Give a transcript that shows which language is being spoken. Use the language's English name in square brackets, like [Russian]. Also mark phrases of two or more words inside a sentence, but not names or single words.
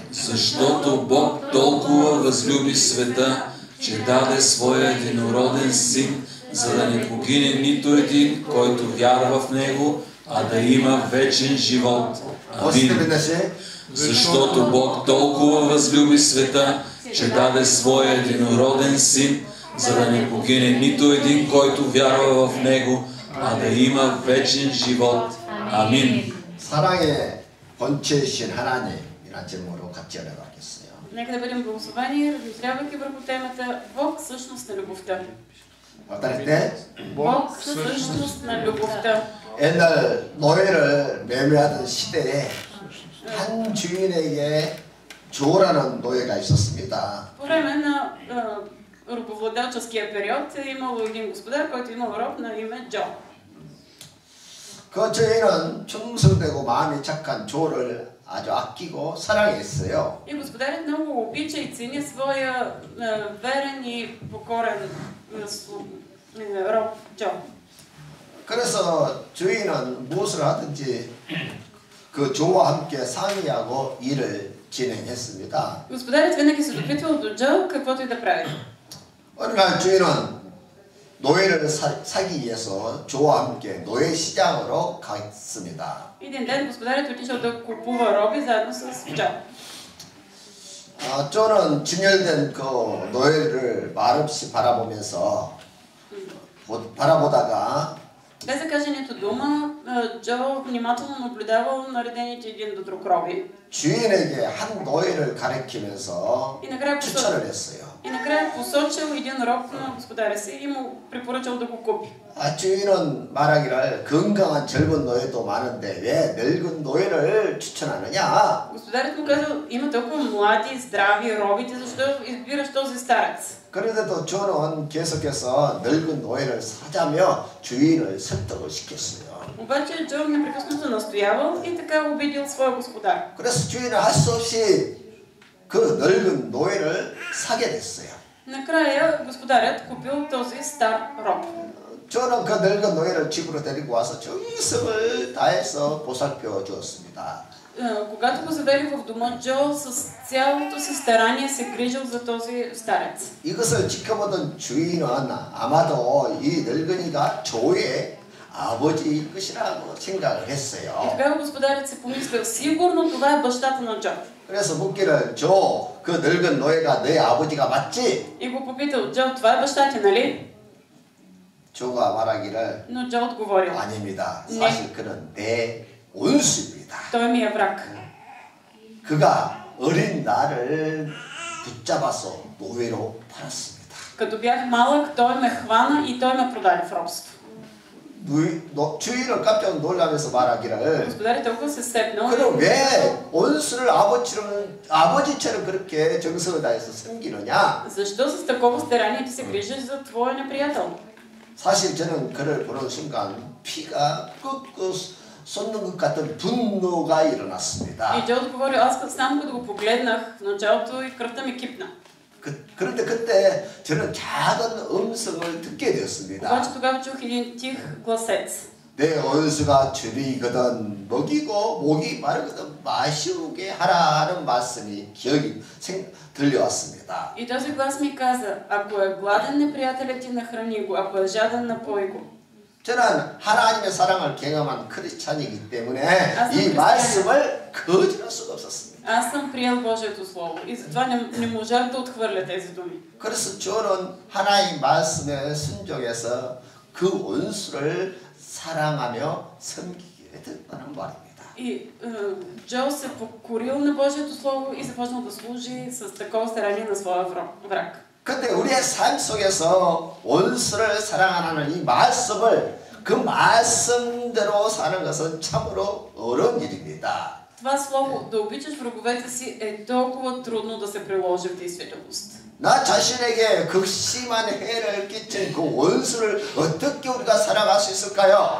[Bulgarian] Защото Бог толкова възлюби света, че даде своя единороден син, за да не погине нито един, който вярва в него, а да има вечен живот. Амин. Защото Бог толкова възлюби света, че даде своя единороден син, за да не погине нито един, който вярва в него, а да има вечен живот. Амин. [Korean] 사랑의 본체이신 하나님이라는 제목으로 같이 열어가겠어요. [Bulgarian] Нека да бъдем благословени, размишлявайки върху темата Бог същност на любовта. Бог същност на любовта. [Korean] 옛날 노예를 매매하던 시대에 한 주인에게 조라는 노예가 있었습니다. [Bulgarian] По време на рабовладелческия период е имало един господар, който имал роб на име Джо. [Korean] 그 주인은 충성되고 마음이 착한 조를 아주 아끼고 사랑했어요. [Bulgarian] И господарят много обича и цени своя верен и покорен роб Джо. [Korean] 그래서 주인은 무엇을 하든지 그 조와 함께 상의하고 일을 진행했습니다. [Bulgarian] Господарят винаги се допитвал до Джо каквото и да прави. [Korean] 어느 날 주인은 노예를 사기 위해서 조와 함께 노예 시장으로 갔습니다. [Bulgarian] Един ден господарят отишъл да купува роби заедно с Джо. [Korean] 조는 진열된 그 노예를 말없이 바라보다가 [Bulgarian] Без да каже нито дума, Джо внимателно наблюдавал наредените един до друг роби. [Korean] 주인에게 한 노예를 가리키면서 추천을 했어요. [Bulgarian] И накрая посочил един роб на господаря си и му препоръчал да го купи. [Korean] 주인은 말하기를 건강한 젊은 노예도 많은데 왜 늙은 노예를 추천하느냐? [Bulgarian] Господарят му казал, има толкова млади, здрави робите, защо избираш този старец? [Korean] 그런데도 조는 계속해서 늙은 노예를 사자며 주인을 설득을 시켰어요. [Bulgarian] Обаче Джо непрекъснато настоявал и така убедил своя господар. [Korean] 그래서 주인은 할 수 없이 그 늙은 노예를 사게 됐어요. [Bulgarian] Накрая господарят купил този стар роб. [Korean] 저는 그 늙은 노예를 집으로 데리고 와서 정성을 다해서 보살펴 주었습니다. [Bulgarian] Когато го завели в дома, Джо с цялото си старание се грижил за този старец. [Korean] 이것을 지켜보던 주인은 아마도 이 늙은이가 조의 아버지일 것이라고 생각을 했어요. [Bulgarian] И тогава господарят се помислил, сигурно това е бащата на Джо. [Korean] 그래서 묻기를 그 늙은 노예가 내 아버지가 맞지? [Bulgarian] И го попитал, Джо, това е баща ти, нали? [Korean] 조가 말하기를 [Bulgarian] Но Джо отговорил, [Korean] 아닙니다. 사실 그는 내 원수입니다. [Bulgarian] той ми е враг. [Korean] 그가 어린 나를 붙잡아서 노예로 팔았습니다. [Bulgarian] Като бях малък, той ме хвана и той ме продаде в робство. [Korean] 주인을 깜짝 놀라면서 말하기를 [Bulgarian] Господарят толкова се сепнал. [Korean] 그럼 왜 원수를 아버지처럼 그렇게 정성을 다해서 섬기느냐? [Bulgarian] Защо с такова старание ти се грижиш за твоя неприятел? [Korean] 사실 저는 그를 보는 순간 피가 끓고 솟는 것 같은 분노가 일어났습니다. [Bulgarian] И Джо отговори, аз само като го погледнах в началото и кръвта ми кипна. [Korean] 그런데 그때 저는 작은 음성을 듣게 되었습니다. [Bulgarian] обаче тогава чух един тих гласец. [Korean] 내 원수가 줄이거든 먹이고 목이 마르거든 마시우게 하라 하는 말씀이 기억이 들려왔습니다. [Bulgarian] И този глас ми каза, ако е гладен неприятелят ти, нахрани го, ако е жаден, напой го. [Korean] 저는 하나님의 사랑을 경험한 크리스찬이기 때문에 이 말씀을 거절할 수가 없었습니다. [Bulgarian] Аз съм приел Божието Слово и затова не можах да отхвърля тези думи. [Korean] 그래서 저는 하나님 말씀에 순종해서 그 원수를 사랑하며 섬기게 됐다는 말입니다. [Bulgarian] И Джо се покорил на Божието Слово и започнал да служи с такова старание на своя враг. [Korean] 근데 우리의 삶 속에서 원수를 사랑하는 이 말씀을 그 말씀대로 사는 것은 참으로 어려운 일입니다. [Bulgarian] Това слово, да обичаш враговете си, е толкова трудно да се приложи в действителност. [Korean] 나 자신에게 극심한 해를 끼친 그 원수를 어떻게 우리가 살아갈 수 있을까요?